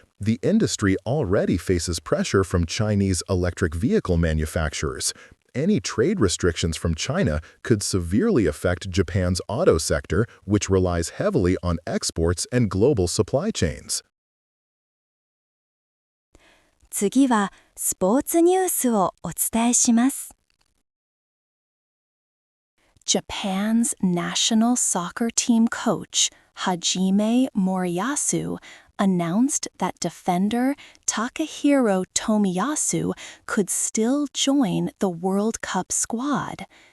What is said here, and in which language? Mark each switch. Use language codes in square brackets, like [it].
[en] The industry already faces pressure from Chinese electric vehicle manufacturers. Any trade restrictions from China could severely affect Japan's auto sector, which relies heavily on exports and global supply chains. [ja] 次はスポーツニュースをお伝えします。 [en] Japan's national soccer team coach, Hajime Moriyasu, announced that defender Takahiro Tomiyasu could still join the World Cup squad.